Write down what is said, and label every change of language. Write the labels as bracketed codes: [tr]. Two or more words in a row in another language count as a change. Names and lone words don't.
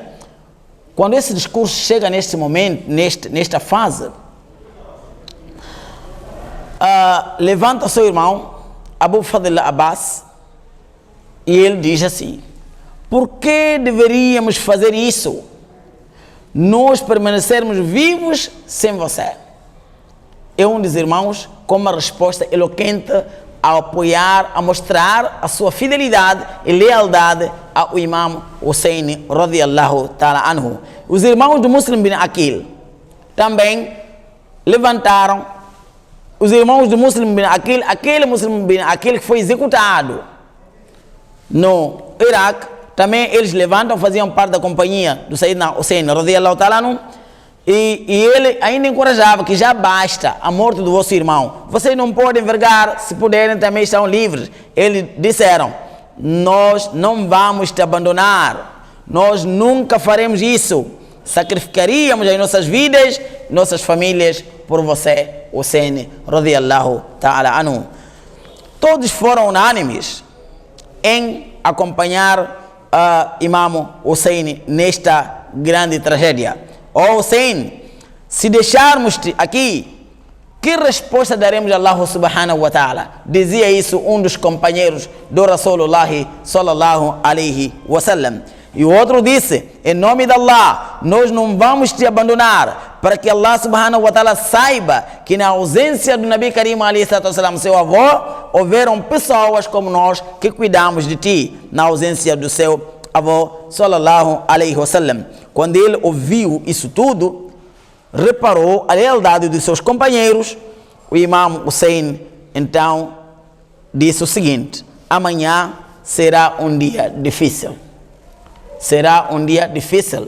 [pt] Quando esse discurso chega neste momento, nesta fase, levanta o seu irmão, Abu Fadl Abbas, e ele diz assim: por que deveríamos fazer isso? Nós permanecermos vivos sem você. É um dos irmãos com uma resposta eloquente a apoiar, a mostrar a sua fidelidade e lealdade ao Imam Hussein [ar] رضي الله تعالى عنه. [pt] Os irmãos do Muslim bin Aqil também levantaram. Os irmãos do Muslim bin Aqil, aquele Muslim bin Aqil que foi executado no Iraque, também eles levantam, faziam parte da companhia do Sayyidina Hussein [ar] رضي الله تعالى عنه, [pt] e ele ainda encorajava que já basta a morte do vosso irmão, vocês não podem vergar, se puderem também estão livres. Eles disseram: nós não vamos te abandonar, nós nunca faremos isso, sacrificaríamos as nossas vidas, nossas famílias por você, [ar] Hussein رضي الله تعالى عنه. [pt] Todos foram unânimes em acompanhar Imam Hussein nesta grande tragédia. Hussein, se deixarmos-te aqui, que resposta daremos a Allah [ar] سبحانه وتعالى? [pt] Dizia isso um dos companheiros do Rasulullah [ar] صلى الله عليه وسلم. [pt] E o outro disse: em nome de Allah, nós não vamos te abandonar, para que Allah [ar] سبحانه وتعالى [pt] saiba que na ausência do [ar] نبي كريم عليه الصلاة والسلام, [pt] seu avô, houveram pessoas como nós que cuidamos de ti, na ausência do seu avô [ar] صلى الله عليه وسلم. [pt] Quando ele ouviu isso tudo, reparou a lealdade dos seus companheiros. O Imam Hussein então disse o seguinte: amanhã será um dia difícil. Será um dia difícil.